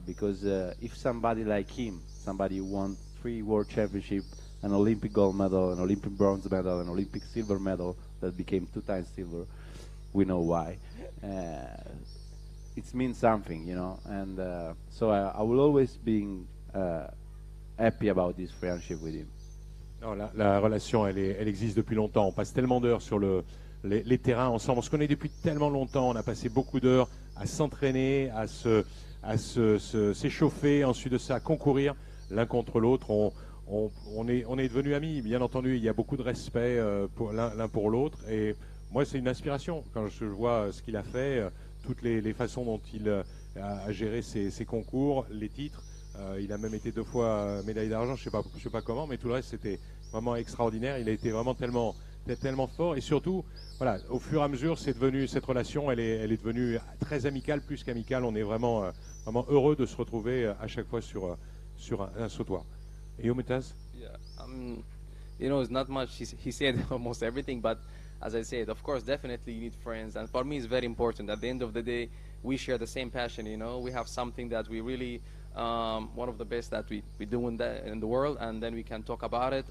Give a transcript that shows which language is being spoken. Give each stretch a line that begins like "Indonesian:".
English: Because if somebody like him, somebody who won 3 world championships, an Olympic gold medal, an Olympic bronze medal, an Olympic silver medal that became 2 times silver, we know why. It means something, you know, and so I will always be happy about this friendship with him.
French: Non, la relation, elle existe depuis longtemps. On passe tellement d'heures sur les terrains ensemble. On se connaît depuis tellement longtemps. On a passé beaucoup d'heures à s'entraîner, à s'échauffer, ensuite de ça, à concourir l'un contre l'autre. On est devenus amis, bien entendu. Il y a beaucoup de respect l'un pour l'autre. Et moi, c'est une inspiration quand je vois ce qu'il a fait, toutes les façons dont il a géré ses concours, les titres. Il a même été 2 fois médaille d'argent, je sais pas comment, mais tout le reste c'était vraiment extraordinaire. Il a été vraiment tellement fort, et surtout, voilà, au fur et à mesure, cette relation, elle est devenue très amicale, plus qu'amicale. On est vraiment heureux de se retrouver à chaque fois sur un sautoir. Et Mutaz?
English: Yeah, you know, it's not much. He said almost everything, but as I said, of course, definitely you need friends, and for me, it's very important. At the end of the day, we share the same passion. You know, we have something that we really. One of the best that we do in the world, and then we can talk about it.